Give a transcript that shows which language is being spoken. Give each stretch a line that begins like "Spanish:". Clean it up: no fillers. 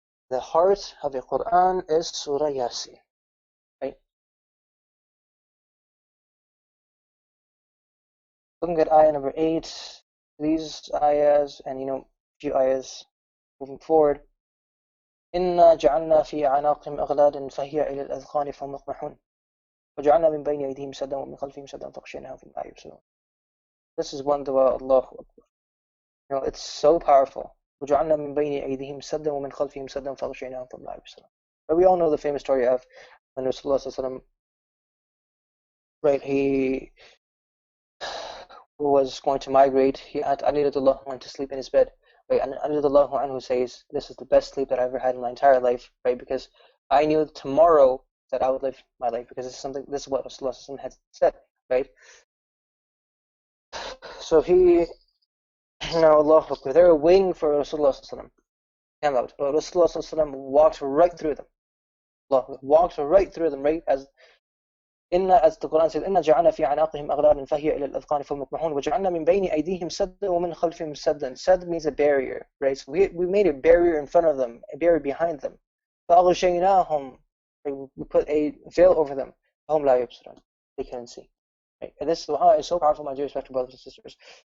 English: The heart of the Quran is Surah Yaseen, right? Looking at ayah number 8, these ayahs and a few ayahs moving forward.
Arabic: إنا جعلنا في أعناقهم أغلالا فهي إلى الأذقان فهم مقمحون وجعلنا من بين أيديهم سدا ومن خلفهم سدا فغشيناهم فهم لا يبصرون.
English: This is one dua, Allahu Akbar. It's so powerful.
Arabic: وجعلنا من بين أيديهم سدا ومن خلفهم سدا فغشيناهم فهم لا يبصرون.
English: But we all know the famous story of when Rasulullah, right, he was going to migrate. Ali radiallahu went to sleep in his bed. Right, and Ali radiallahu anhu says, "This is the best sleep that I ever had in my entire life." Right, because I knew tomorrow that I would live my life, because this is what Rasulullah had said. Right, so now Allahu Akbar, they were waiting for Rasulullah came out. But Rasulullah walked right through them. Walked right through them, right, as the Quran says,
Arabic: إِنَّا جَعَلْنَا فِي أَعْنَاقِهِمْ أَغْلَالًا فَهِيَ إِلَى الْأَذْقَانِ فَهُمْ مُقْمَحُونَ وَجَعَلْنَا مِنْ بَيْنِ أَيْدِيهِمْ سَدًّا وَمِنْ خَلْفِهِمْ سَدًّا.
English: Sad means a barrier, right? So we made a barrier in front of them, a barrier behind them.
Arabic: فَأَغْشَيْنَاهُمْ,
English: we put a veil over them.
Arabic: فَهُمْ لَا يُبْصِرُونَ,
English: they couldn't see. Right? And this dua is so powerful, my dear respected brothers and sisters.